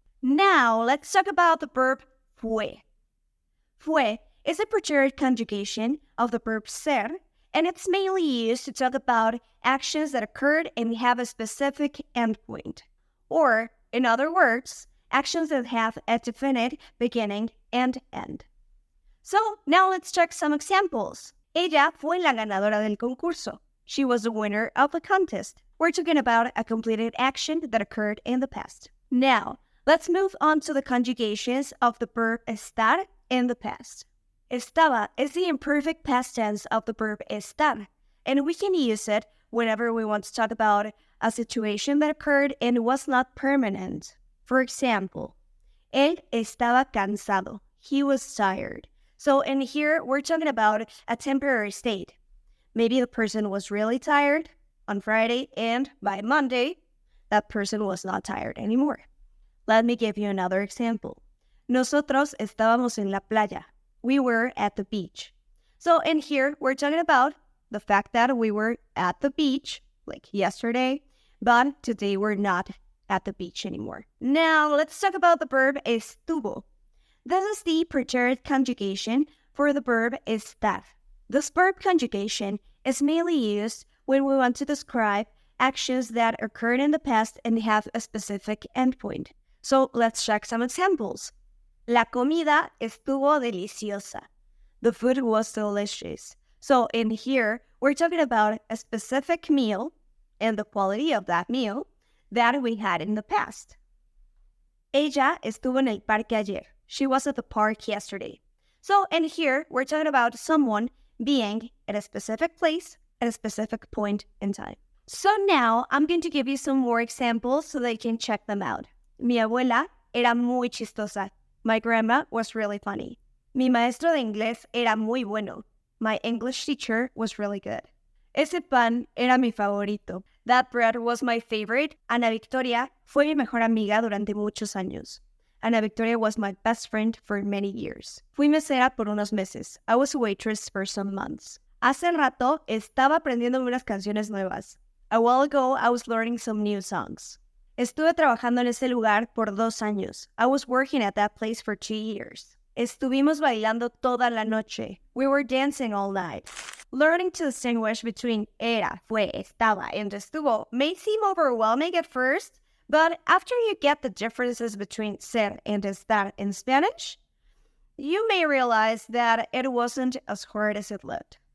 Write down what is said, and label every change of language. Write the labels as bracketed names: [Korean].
[English] Now, let's talk about the verb fue. Fue is a preterite conjugation of the verb ser, and it's mainly used to talk about actions that occurred and have a specific endpoint. Or, in other words, actions that have a definite beginning and end. So, now let's check some examples. [Spanish] Ella fue la ganadora del concurso. [English] She was the winner of the contest. We're talking about a completed action that occurred in the past. Now, let's move on to the conjugations of the verb estar in the past. Estaba is the imperfect past tense of the verb estar, and we can use it whenever we want to talk about a situation that occurred and was not permanent. For example, [Spanish] él estaba cansado. [English] He was tired. So in here, we're talking about a temporary state. Maybe the person was really tired on Friday, and by Monday, that person was not tired anymore. Let me give you another example. [Spanish] Nosotros estábamos en la playa. [English] We were at the beach. So in here, we're talking about the fact that we were at the beach, like yesterday, but today we're not at the beach anymore. Now, let's talk about the verb estuvo. This is the preterite conjugation for the verb estar. This verb conjugation is mainly used when we want to describe actions that occurred in the past and have a specific endpoint. So let's check some examples. [Spanish] La comida estuvo deliciosa. [English] The food was delicious. So in here, we're talking about a specific meal and the quality of that meal that we had in the past. [Spanish] Ella estuvo en el parque ayer. [English] She was at the park yesterday. So in here, we're talking about someone being at a specific place at a specific point in time. So now, I'm going to give you some more examples so that you can check them out. [Spanish] Mi abuela era muy chistosa. [English] My grandma was really funny. [Spanish] Mi maestro de inglés era muy bueno. [English] My English teacher was really good. [Spanish] Ese pan era mi favorito. [English] That bread was my favorite. [Spanish] Ana Victoria fue mi mejor amiga durante muchos años. [English] Ana Victoria was my best friend for many years. [Spanish] Fui mesera por unos meses. [English] I was a waitress for some months. [Spanish] Hace rato estaba aprendiendo unas canciones nuevas. [English] A while ago, I was learning some new songs. [Spanish] Estuve trabajando en ese lugar por 2 años. [English] I was working at that place for 2 years. [Spanish] Estuvimos bailando toda la noche. [English] We were dancing all night. Learning to distinguish between era, fue, estaba, and estuvo may seem overwhelming at first, but after you get the differences between ser and estar in Spanish, you may realize that it wasn't as hard as it looked.